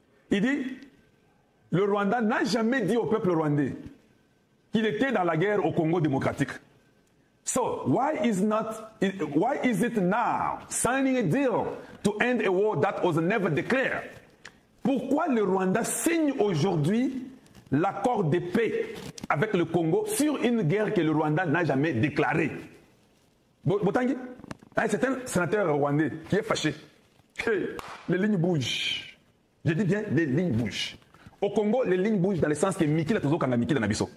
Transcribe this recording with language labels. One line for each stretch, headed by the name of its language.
French: Il dit, le Rwanda n'a jamais dit au peuple rwandais qu'il était dans la guerre au Congo démocratique.
English: So, why is it now signing a deal to end a war that was never declared?
French: Pourquoi le Rwanda signe aujourd'hui l'accord de paix avec le Congo sur une guerre que le Rwanda n'a jamais déclarée? Botangi, c'est un sénateur rwandais qui est fâché. Les lignes bougent. Je dis bien, les lignes bougent. Au Congo, les lignes bougent dans le sens que
Lingala: Miki Latozo Kanga Miki Nabiso.